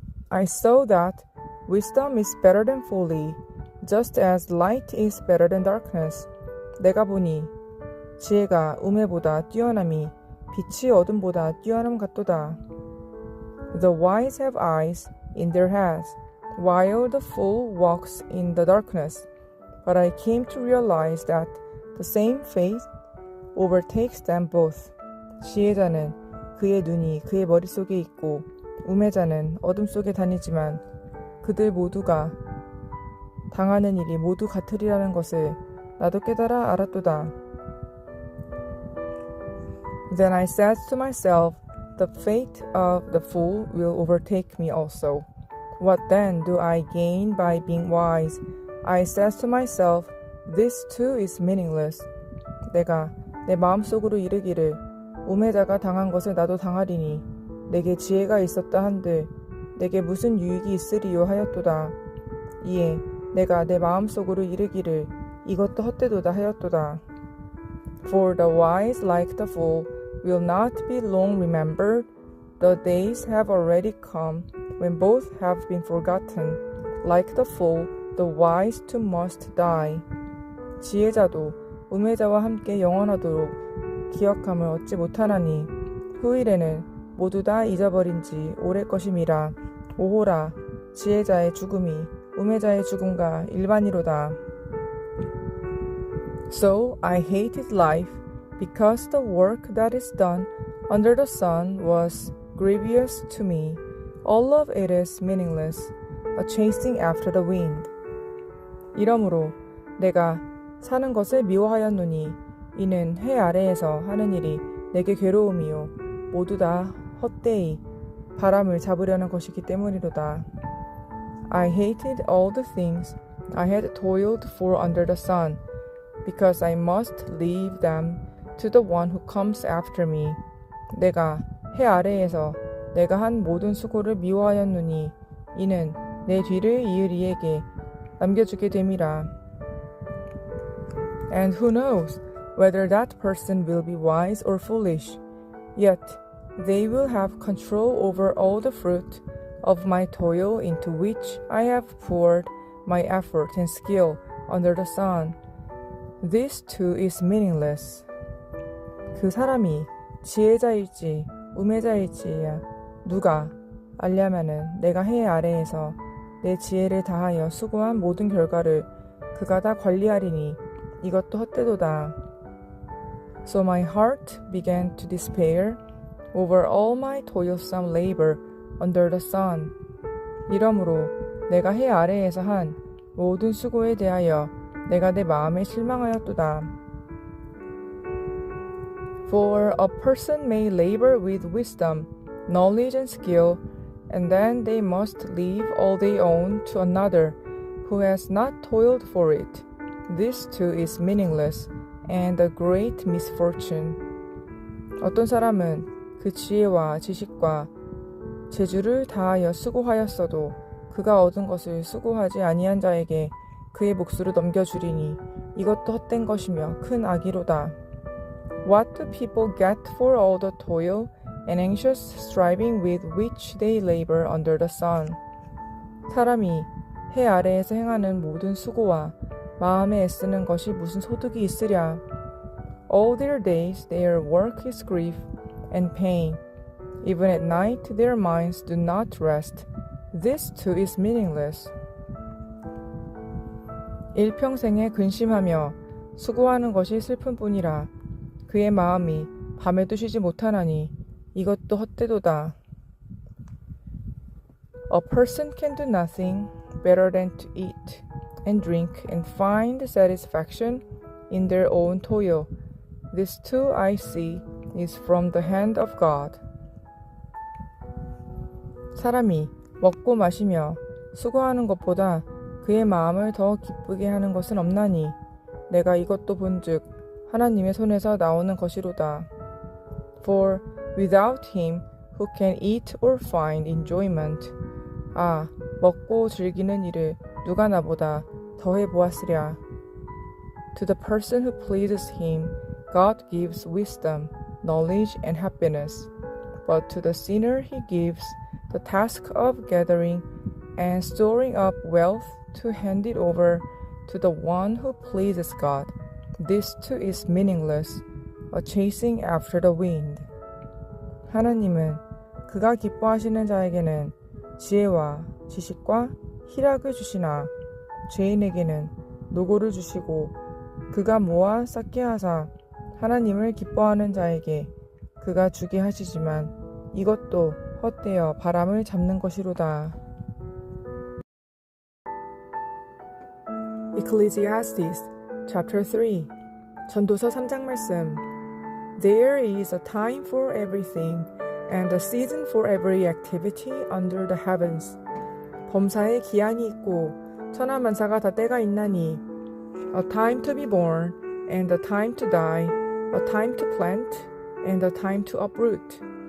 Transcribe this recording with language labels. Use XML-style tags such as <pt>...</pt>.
<en>I saw that wisdom is better than folly, just as light is better than darkness.</en> <ko>내가 보니 지혜가 우매보다 뛰어남이 빛이 어둠보다 뛰어남 같도다.</ko> <en>The wise have eyes in their heads, while the fool walks in the darkness. But I came to realize that the same fate overtakes them both.</en> <ko>지혜자는 그의 눈이 그의 머릿속에 있고 우매자는 어둠 속에 다니지만 그들 모두가 당하는 일이 모두 같으리라는 것을 나도 깨달아 알았도다.</ko> <en>Then I said to myself, the fate of the fool will overtake me also. What then do I gain by being wise? I said to myself, this too is meaningless.</en> <ko>내가 내 마음속으로 이르기를 우매자가 당한 것을 나도 당하리니 내게 지혜가 있었다 한들 내게 무슨 유익이 있으리요 하였도다. 이에 내가 내 마음속으로 이르기를 이것도 헛되도다 하였도다.</ko> <en>For the wise like the fool will not be long remembered. The days have already come when both have been forgotten. Like the fool, the wise too must die.</en> <ko>지혜자도 우매자와 함께 영원하도록 기억함을 얻지 못하나니 후일에는 모두 다 잊어버린 지 오래 것임이라. 오호라, 지혜자의 죽음이 우매자의 죽음과 일반이로다.</ko> <en>So I hated life because the work that is done under the sun was grievous to me. All of it is meaningless, a chasing after the wind.</en> <ko>이러므로 내가 사는 것을 미워하였노니 이는 해 아래에서 하는 일이 내게 괴로움이요 모두 다 헛되이 바람을 잡으려는 것이기 때문이로다.</ko> <en>I hated all the things I had toiled for under the sun, because I must leave them to the one who comes after me.</en> <ko>내가 해 아래에서 내가 한 모든 수고를 미워하였노니 이는 내 뒤를 이을 이에게 남겨주게 됨이라.</ko> <en>And who knows whether that person will be wise or foolish, yet they will have control over all the fruit of my toil into which I have poured my effort and skill under the sun. This too is meaningless.</en> <ko>그 사람이 지혜자일지 우매자일지야 누가 알려면은 내가 해 아래에서 내 지혜를 다하여 수고한 모든 결과를 그가 다 관리하리니 이것도 헛되도다.</ko> <en>So my heart began to despair over all my toilsome labor under the sun.</en> <ko>이러므로 내가 해 아래에서 한 모든 수고에 대하여 내가 내 마음에 실망하였도다.</ko> <en>For a person may labor with wisdom, knowledge and skill, and then they must leave all they own to another who has not toiled for it. This too is meaningless and a great misfortune.</en> <ko>어떤 사람은 그 지혜와 지식과 재주를 다하여 수고하였어도 그가 얻은 것을 수고하지 아니한 자에게 그의 몫으로 넘겨주리니 이것도 헛된 것이며 큰 악이로다.</ko> <en>What do people get for all the toil and anxious striving with which they labor under the sun?</en> <ko>사람이 해 아래에서 행하는 모든 수고와 마음에 애쓰는 것이 무슨 소득이 있으랴.</ko> <en>All their days their work is grief and pain. Even at night their minds do not rest. This too is meaningless.</en> <ko>일평생에 근심하며 수고하는 것이 슬픔뿐이라. 그의 마음이 밤에도 쉬지 못하나니 이것도 헛되도다.</ko> <en>A person can do nothing better than to eat and drink and find satisfaction in their own toil. This too I see is from the hand of God.</en> <ko>사람이 먹고 마시며 수고하는 것보다 그의 마음을 더 기쁘게 하는 것은 없나니 내가 이것도 본즉 하나님의 손에서 나오는 것이로다.</ko> <en>For without him who can eat or find enjoyment,</en> <ko>아, 먹고 즐기는 일을 누가 나보다 더해 보았으랴.</ko> <en>To the person who pleases him, God gives wisdom, knowledge, and happiness. But to the sinner he gives the task of gathering and storing up wealth to hand it over to the one who pleases God. This too is meaningless, a chasing after the wind.</en> <ko>하나님은 그가 기뻐하시는 자에게는 지혜와 지식과 희락을 주시나 죄인에게는 노고를 주시고 그가 모아 쌓게 하사 하나님을 기뻐하는 자에게 그가 주게 하시지만 이것도 헛되어 바람을 잡는 것이로다.</ko> <en>Ecclesiastes chapter 3</en> <ko>전도서 3장 말씀</ko> <en>There is a time for everything and a season for every activity under the heavens.</en> <ko>범사에 기한이 있고 천하만사가 다 때가 있나니</ko> <en>A time to be born and a time to die, a time to plant and a time to uproot.</en>